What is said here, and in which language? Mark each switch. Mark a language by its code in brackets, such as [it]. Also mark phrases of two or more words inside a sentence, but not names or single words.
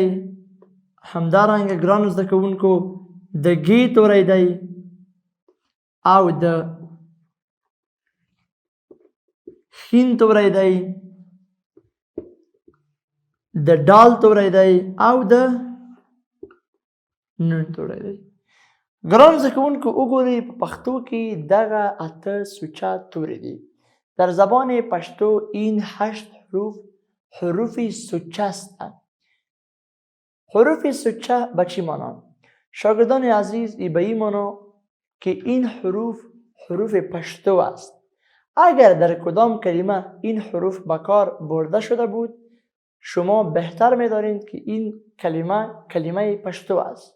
[ps] همدارنګه ګرانو زده کوونکو، د ګ توری دی او د ښ توری دی، د ډال توری دی او د نون توری دی. ګرانو زده کوونکو، وګورئ په پښتو کې دغه 8 سوچه توری دي. [fa] در زبان پشتو این 8 حروف سوچه هستند. حروف سوچه به چی مانا؟ شاگردان عزیز، به این مانا که این حروف پشتو است. اگر در کدام کلمه این حروف به کار برده شده بود، شما بهتر می‌دانید که این کلمه پشتو است.